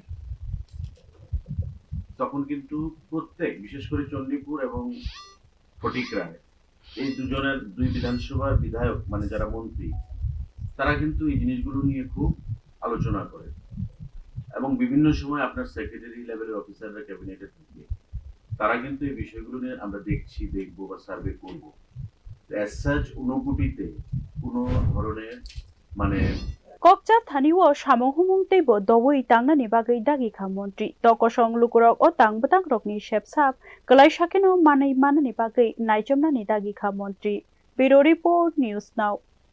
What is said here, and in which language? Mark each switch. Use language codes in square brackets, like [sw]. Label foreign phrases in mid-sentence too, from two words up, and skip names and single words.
[bn] তখন কিন্তু প্রত্যেক বিশেষ করে চণ্ডীপুর এবং ফটিক রায় এই দুজনের দুই বিধানসভার বিধায়ক মানে যারা মন্ত্রী তারা কিন্তু এই জিনিসগুলো নিয়ে খুব আলোচনা করে এবং বিভিন্ন সময় আপনার সেক্রেটারি লেভেলের অফিসাররা ক্যাবিনেটে থাকে তারা কিন্তু এই বিষয়গুলো নিয়ে আমরা দেখবো বা সার্ভে করবো [en] as such [bn] ঊনকোটিতে কোনো ধরনের মানে [trp] ककचाप थानिओ सामहुमुं तैबो दवै तांनानि बागै दागिखा मन्त्री तकसं लुकुरक ओ तांबतां रकनि सेबसाब गलाय साकेनो मानै मानानि बागै नायजोमनानि दागिखा मन्त्री [en] bureau report [trp] न्यूज नाउ।